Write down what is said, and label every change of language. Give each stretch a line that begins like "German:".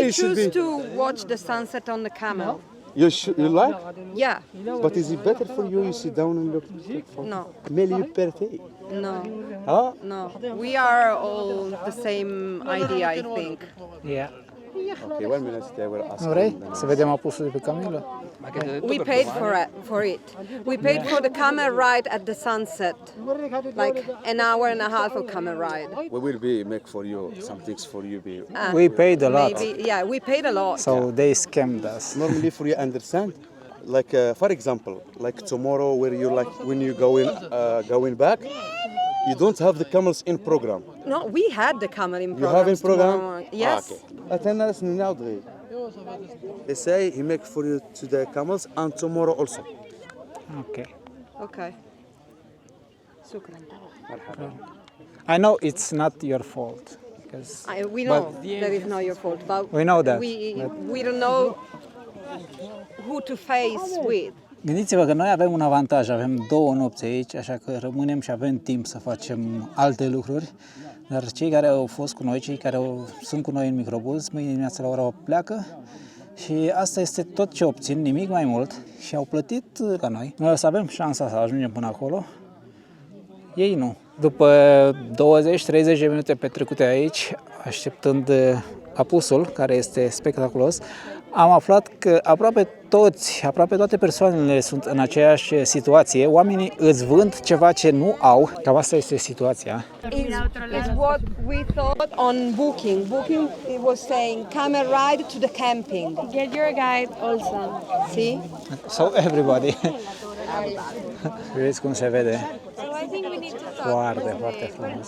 English: We you should choose be. to watch the sunset on the camel. You like? Yeah. But is it better for you? You sit down and look. No.
Italian: Meglio per te.
English: No. Huh? No. We are all the same idea, I think. Yeah. Okay, 1 minute. I will ask.
Romanian: Nu vrei să vedem apusul de pe camelă?
English: We paid for it. We paid for the camel ride at the sunset, like an hour and a half of camel ride. We will be make for you some things for you. Be We paid a lot, Maybe, yeah, we paid a lot. so they scammed us. normally for you understand. Like for example, like tomorrow, where you like when you going back, you don't have the camels in program. No, we had the camel in You program. have in program? Yes. Attendance now. They say he make for you to the camels and tomorrow also. Ok. Okay. Shukran. I know it's not your fault. Because We know that it's not your fault, but We know that, we don't know who to face with.
Romanian: Gândiți-vă că noi avem un avantaj, avem 2 nopți aici, așa că rămânem și avem timp să facem alte lucruri. Dar cei care au fost cu noi, cei care sunt cu noi în microbuz, mâine dimineața la ora 8 pleacă și asta este tot ce obțin, nimic mai mult, și au plătit ca noi. Noi o să avem șansa să ajungem până acolo, ei nu. După 20-30 de minute petrecute aici, așteptând apusul, care este spectaculos, am aflat că aproape toate persoanele sunt în aceeași situație. Oamenii îți vând ceva ce nu au. Cam asta este situația.
English: It's what we thought on Booking. Booking it was saying camel ride to the camping. Get your guide also. See? So everybody.
Romanian: Vedeți cum se vede?
English: So I think we need to talk.
Romanian: Foarte, foarte frumos.